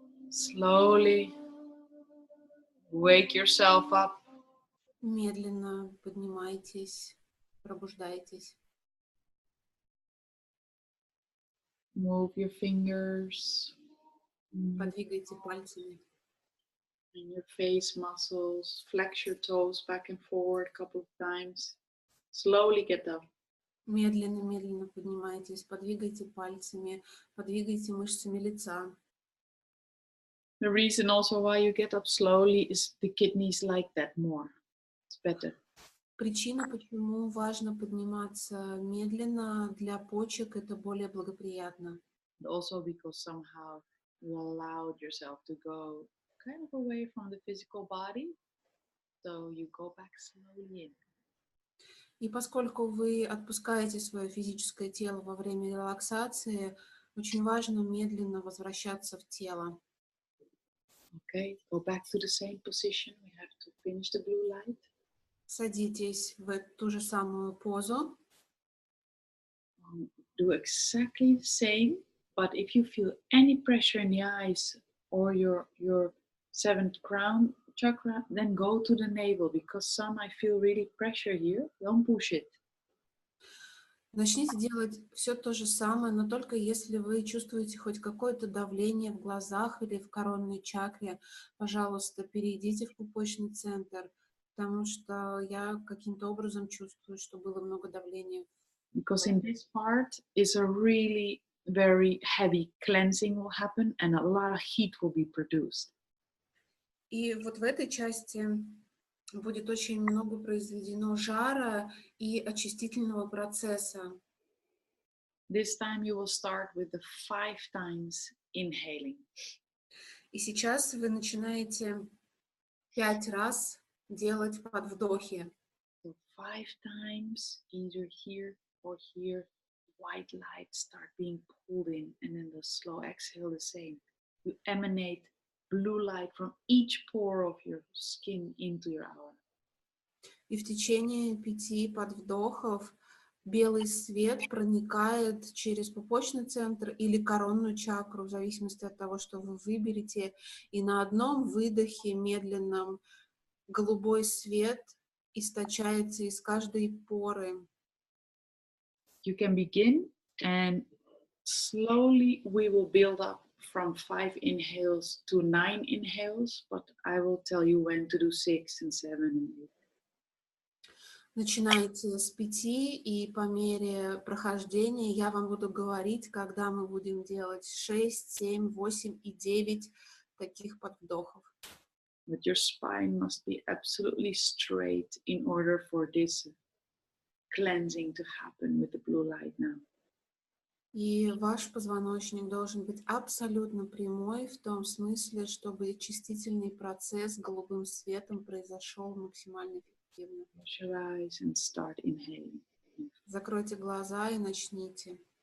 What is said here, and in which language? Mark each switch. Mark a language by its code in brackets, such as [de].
[en] Slowly wake yourself up. [ru] Медленно поднимайтесь, пробуждайтесь. [en] Move your fingers [ru] Подвигайте пальцами. [en] and your face muscles. Flex your toes back and forward a couple of times. Slowly get up. [ru] Медленно поднимайтесь, подвигайте пальцами, подвигайте мышцами лица. [en] The reason also why you get up slowly is the kidneys like that more. It's better. [ru] Причина, почему важно подниматься медленно, для почек это более благоприятно. [en] And also because somehow you allowed yourself to go kind of away from the physical body. So you go back slowly in. [ru] И поскольку вы отпускаете свое физическое тело во время релаксации, Очень важно медленно возвращаться в тело. [en] Okay, go back to the same position. We have to finish the blue light. [ru] Садитесь в ту же самую позу. [en] Do exactly the same, but if you feel any pressure in the eyes or your seventh crown chakra, then go to the navel, because some I feel really pressure here. Don't push it. [ru] Начните делать все то же самое, но только если вы чувствуете хоть какое-то давление в глазах или в коронной чакре, пожалуйста, перейдите в пупочный центр, потому что я каким-то образом чувствую, что было много давления. [en] Because in this part is a really very heavy cleansing will happen and a lot of heat will be produced. [ru] И вот в этой части будет очень много произведено жара и очистительного процесса. [en] This time you will start with the 5 times inhaling. [ru] И сейчас вы начинаете 5 раз делать подвдохи. [en] So 5 times, either here or here, white light start being pulled in, and then the slow exhale the same. You emanate blue light from each pore of your skin into your aura. [ru] И в течение 5 подвдохов белый свет проникает через пупочный центр или коронную чакру, в зависимости от того, что вы выберете. И на одном выдохе медленном голубой свет источается из каждой поры. [en] You can begin, and slowly we will build up from 5 inhales to 9 inhales, but I will tell you when to do 6 and 7 and 8. [ru] Начинайте с 5, и по мере прохождения я вам буду говорить, когда мы будем делать 6, 7, 8 и 9 таких подвдохов. [en] But your spine must be absolutely straight in order for this cleansing to happen with the blue light now. [ru] И ваш позвоночник должен быть абсолютно прямой, в том смысле, чтобы очистительный процесс голубым светом произошел максимально эффективно. [en] Close your eyes and start inhaling. [ru] Закройте глаза и начните.